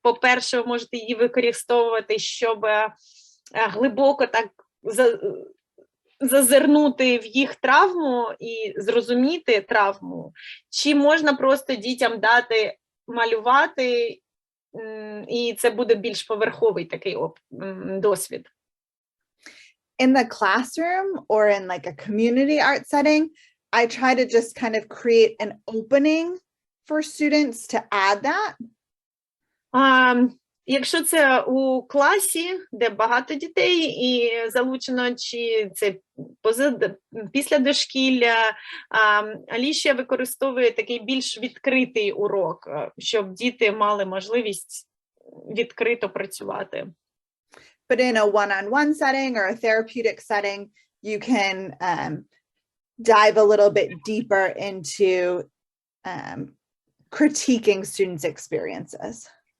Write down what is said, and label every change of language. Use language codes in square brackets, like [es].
[uk] По-перше, ви можете її використовувати, щоб глибоко так зазирнути в їх травму і зрозуміти травму, чи можна просто дітям дати малювати, і це буде більш поверховий такий досвід. [en] In the classroom or in like a community art setting, I try to just kind of create an opening for students to add that. [uk] Якщо це у класі, де багато дітей і залучено, чи це після дошкілля, Алішія використовує такий більш відкритий урок, щоб діти мали можливість відкрито працювати. [en] But in a one-on-one setting or a therapeutic setting, you can dive a little bit deeper into critiquing students' experiences.